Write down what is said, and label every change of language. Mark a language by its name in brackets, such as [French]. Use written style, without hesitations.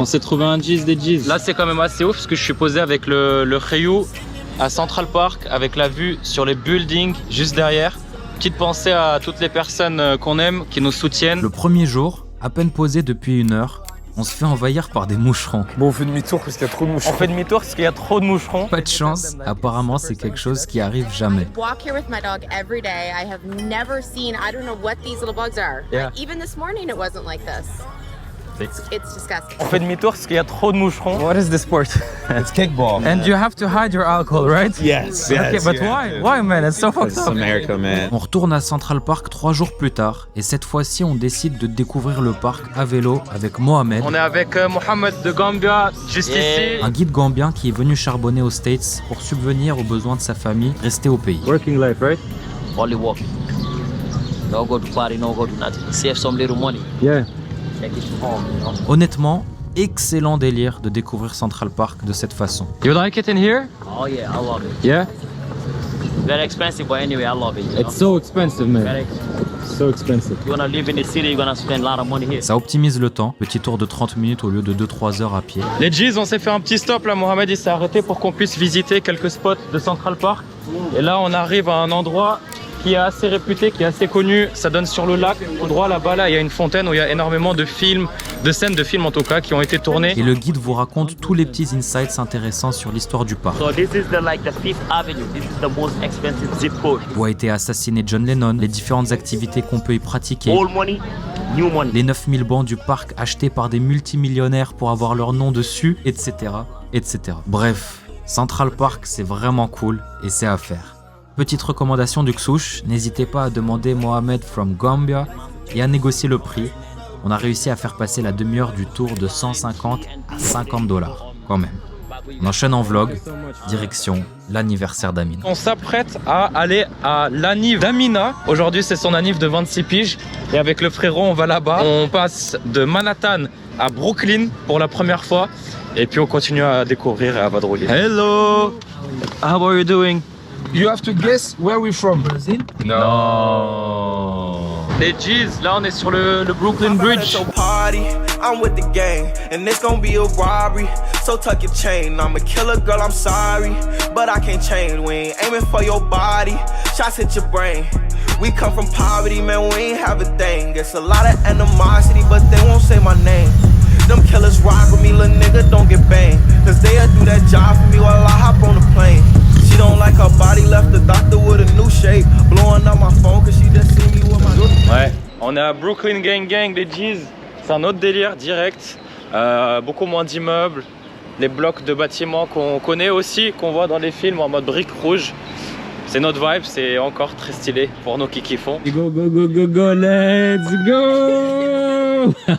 [French] On s'est trouvé un G's des G's. Là c'est quand même assez ouf parce que je suis posé avec le Ryu à Central Park avec la vue sur les buildings juste derrière. Petite pensée à toutes les personnes qu'on aime, qui nous soutiennent. Le premier jour, à peine posé depuis 1 heure, on se fait envahir par des moucherons. Bon, on fait demi-tour parce qu'il y a trop de moucherons. On fait demi-tour parce qu'il y a trop de moucherons. Pas de chance, apparemment c'est quelque chose qui arrive jamais. [English] Walk here with my dog every day. I have never seen, I don't know what these little bugs are. Yeah. Like, even this morning it wasn't like this. It's disgusting. [French] On fait demi-tour parce qu'il y a trop de moucherons. [English] What is the sport? It's kickball. And you have to hide your alcohol, right? Yes. Okay, but why? Why, man? It's so fucked up. America, man. [French] On retourne à Central Park 3 jours plus tard et cette fois-ci on décide de découvrir le parc à vélo avec Mohamed. On est avec Mohamed de Gambia, juste ici. Un guide gambien qui est venu charbonner aux States pour subvenir aux besoins de sa famille restée au pays. [English] Working life, right? Only walking. No go to party, no go to nothing. Save some little money. Yeah. Take it home, you know? [French] Honnêtement, excellent délire de découvrir Central Park de cette façon. [English] You like it in here? Oh yeah, I love it. Yeah? Very expensive, but anyway, I love it. You know? It's so expensive, man. Very So expensive. You're gonna live in the city, you're gonna spend a lot of money here. [French] Ça optimise le temps, petit tour de 30 minutes au lieu de 2-3 heures à pied. Les G's, on s'est fait un petit stop là, Mohamed il s'est arrêté pour qu'on puisse visiter quelques spots de Central Park. Et là on arrive à un endroit qui est assez réputé, qui est assez connu, ça donne sur le lac. Tout droit là-bas, là, il y a une fontaine où il y a énormément de films, de scènes de films en tout cas, qui ont été tournées. Et le guide vous raconte tous les petits insights intéressants sur l'histoire du parc. [English] So this is the Fifth Avenue. This is the most expensive zip code. [French] Où a été assassiné John Lennon, les différentes activités qu'on peut y pratiquer. [English] Old money, new money. [French] Les 9000 bancs du parc achetés par des multimillionnaires pour avoir leur nom dessus, etc. etc. Bref, Central Park c'est vraiment cool et c'est à faire. Petite recommandation du Xouch, n'hésitez pas à demander Mohamed [English] from Gambia [French] et à négocier le prix. On a réussi à faire passer la demi-heure du tour de 150 à 50 $ quand même. On enchaîne en vlog, direction l'anniversaire d'Amina. On s'apprête à aller à l'anniv d'Amina. Aujourd'hui c'est son anniv de 26 piges et avec le frérot on va là-bas. On passe de Manhattan à Brooklyn pour la première fois et puis on continue à découvrir et à vadrouiller. [English] Hello! How are you doing? You have to guess where we're from. Brazil? No. [French] Les G's, là on est sur le Brooklyn Bridge. [English] I'm with the gang, and it's gonna be a robbery. So tuck your chain, I'm a killer girl, I'm sorry. But I can't change, we ain't aiming for your body. Shots hit your brain. We come from poverty, man, we ain't have a thing. It's a lot of animosity, but they won't say my name. Them killers rock with me, little nigga, don't get banged. Cause they'll do that job for me while I hop on the plane. She don't like her body, left the doctor with a new shape. Blowing up my phone cause she just see me with my... [French] Ouais, on est à Brooklyn Gang Gang, les G's. C'est un autre délire direct. Beaucoup moins d'immeubles. Les blocs de bâtiments qu'on connaît aussi, qu'on voit dans les films en mode briques rouges. C'est notre vibe, c'est encore très stylé pour nous qui kiffons. [English] Go, go, go, go, go, let's go!